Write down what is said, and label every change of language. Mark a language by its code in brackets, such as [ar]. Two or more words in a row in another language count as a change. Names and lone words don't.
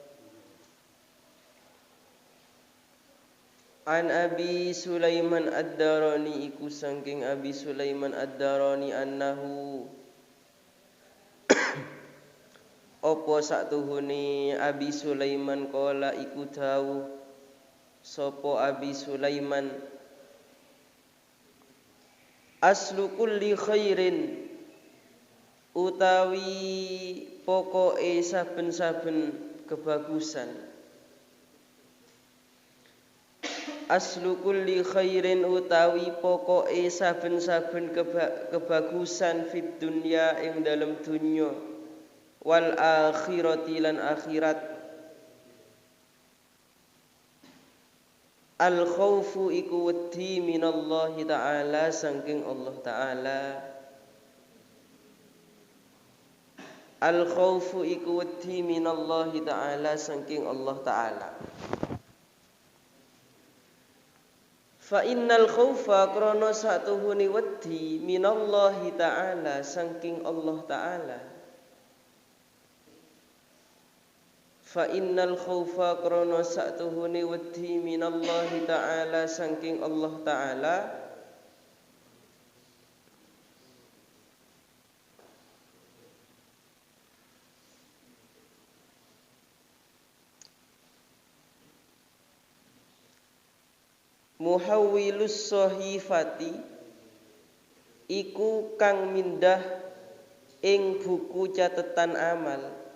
[jv] An Abi Sulaiman ad-Darani iku saking Abi Sulaiman ad-Darani annahu apa saktuhune Abi Sulaiman kala iku dawuh sapa Abi Sulaiman [ar] aslu kulli khairin [jv] utawi pokoke saben-saben kebagusan. [ar] Aslu kulli khairin [jv] utawi pokoke saben-saben kebagusan [ar] fid dunya [jv] ing dalem dunya [ar] wal akhirati [jv] lan akhirat. [ar] Al khaufu [jv] iku wedi [ar] minallahi ta'ala [jv] saking Allah ta'ala. [ar] Al khaufu [jv] iku wedi [ar] minallahi ta'ala [jv] saking Allah ta'ala. [ar] Fa innal khaufa [jv] krana satuhune wedi [ar] minallahi ta'ala [jv] saking Allah ta'ala. [ar] Fa innal khaufa [jv] krana satuhune wedi [ar] minallahi ta'ala [jv] saking Allah ta'ala [ar] muhawwilus shahifati [jv] iku kang mindah ing buku catatan amal.